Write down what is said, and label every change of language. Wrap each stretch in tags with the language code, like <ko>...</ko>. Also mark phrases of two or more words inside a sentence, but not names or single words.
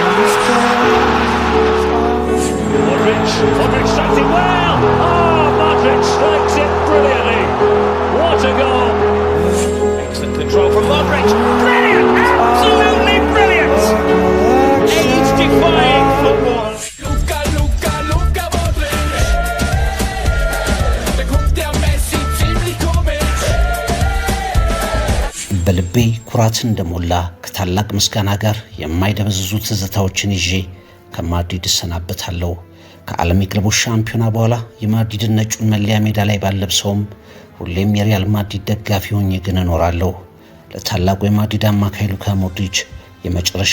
<en>Modric strikes it well. Oh, Modric strikes it brilliantly. What a goal! Excellent control from Modric. Brilliant! Absolutely brilliant! Age-defying football. Luka Modric.</en> <de>Der guckt der Messi ziemlich komisch.</de> <am>በልቤ ኩራት እንደሞላ ከታላቅ ምስጋና ጋር የማይደበዝዙ ትዝታዎችን ይዤ ከማድሪድ እሰናበታለሁ። ከዓለም የክለቦች ሻምፒዮና በኋላ የማድሪድን ነጩን መለያ ሜዳ ላይ ባለብሰውም ሁሌም የሪያል ማድሪድ ደጋፊ ሆኜ ግን እኖራለሁ። ለታላቁ የማድሪድ አማካይ ሉካ ሞድሪች የመጨረሻ</am>